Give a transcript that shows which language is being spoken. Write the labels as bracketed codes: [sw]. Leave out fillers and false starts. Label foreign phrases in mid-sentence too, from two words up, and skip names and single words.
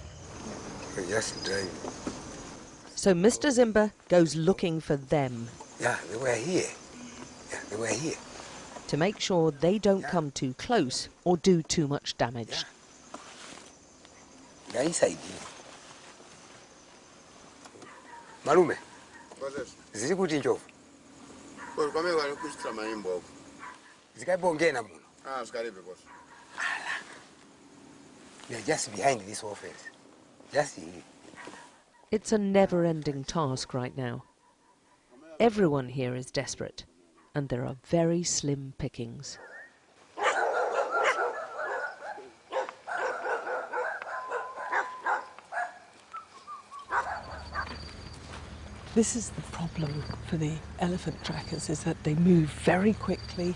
[en] Just drive. So Mr. Zimba goes looking for them. Yeah, they were here. Yeah, they were here. To make sure they don't come too close or do too much damage. They're inside here. Malume. [ny] Ziri kuti njovu. Zikabongena muno. [en] They're just behind this office. Just here. It's a never-ending task right now. Everyone here is desperate, and there are very slim pickings. This is the problem for the elephant trackers, is that they move very quickly.